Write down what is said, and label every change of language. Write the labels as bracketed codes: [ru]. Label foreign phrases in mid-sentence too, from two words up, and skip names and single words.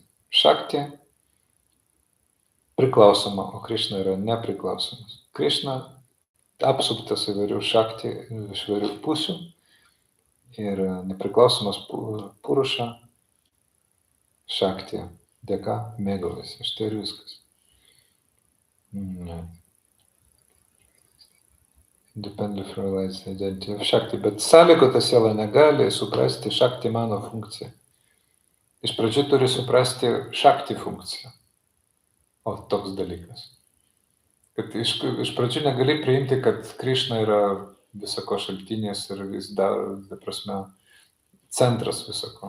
[lt] Šakti priklausoma, o Krišna yra nepriklausomas. Krišna apsuptas įvairių Šakti iš įvairių pusių ir nepriklausomas Puruša Šakti dėka mėgaujasi. Štai ir viskas. [en] Independently realized identity of Shakti, [lt] bet sąlygota siela negali suprasti Šakti mano funkciją. Iš pradžių turi suprasti Šakti funkciją. O toks dalykas. Kad iš pradžių negali priimti, kad Krišna yra visako šaltinis ir vis dar, prasme, centras visako.